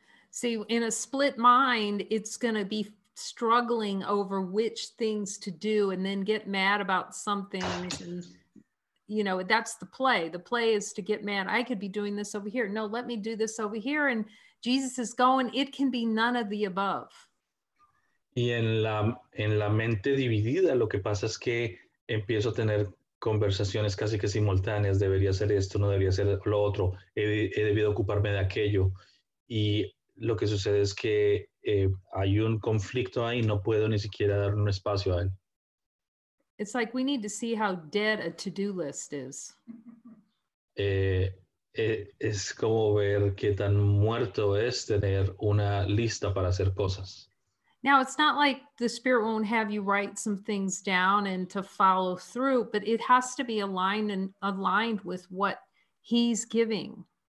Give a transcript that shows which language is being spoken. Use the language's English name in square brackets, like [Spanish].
[English] See, in a split mind, it's going to be struggling over which things to do and then get mad about some things. And, you know, that's the play. The play is to get mad. I could be doing this over here. No, let me do this over here. And Jesus is going, it can be none of the above. [Spanish] Y en la mente dividida lo que pasa es que empiezo a tener conversaciones casi que simultáneas. Debería hacer esto, no debería hacer lo otro. He debido ocuparme de aquello. Y lo que sucede es que hay un conflicto ahí, no puedo ni siquiera dar un espacio a él. [English] It's like we need to see how dead a to-do list is. [Spanish] Es como ver qué tan muerto es tener una lista para hacer cosas. [English] Now, it's not like the Spirit won't have you write some things down and to follow through, but it has to be aligned with what he's giving.